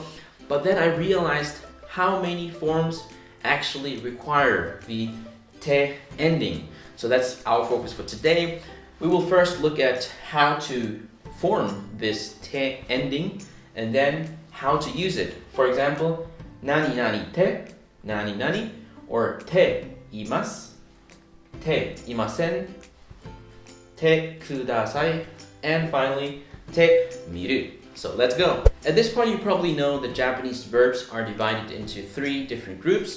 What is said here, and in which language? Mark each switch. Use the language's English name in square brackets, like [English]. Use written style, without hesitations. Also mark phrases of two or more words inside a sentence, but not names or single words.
[English] But then I realized how many forms actually require the te ending. So that's our focus for today. We will first look at how to form this te ending and then how to use it. For example, [Japanese] nani nani te, nani nani, or te imasu, te imasen, te kudasai, [English] and finally, [Japanese] te miru. [English] So let's go. At this point, you probably know that Japanese verbs are divided into three different groups.